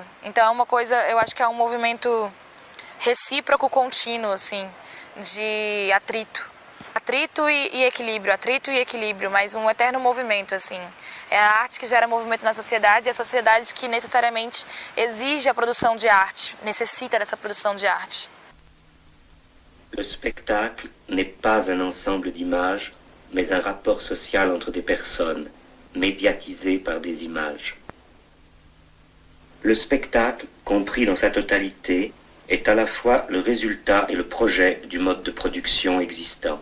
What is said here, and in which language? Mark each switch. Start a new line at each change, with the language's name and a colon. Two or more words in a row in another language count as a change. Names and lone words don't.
Portuguese: Então é uma coisa, eu acho que é um movimento recíproco, contínuo, assim, de atrito e equilíbrio, mas um eterno movimento, assim. É a arte que gera movimento na sociedade, e a sociedade que necessariamente exige a produção de arte, necessita dessa produção de arte.
French: Le spectacle n'est pas un ensemble d'images, mais un rapport social entre des personnes, médiatisé par des images. Le spectacle, compris dans sa totalité, est à la fois le résultat et le projet du mode de production existant.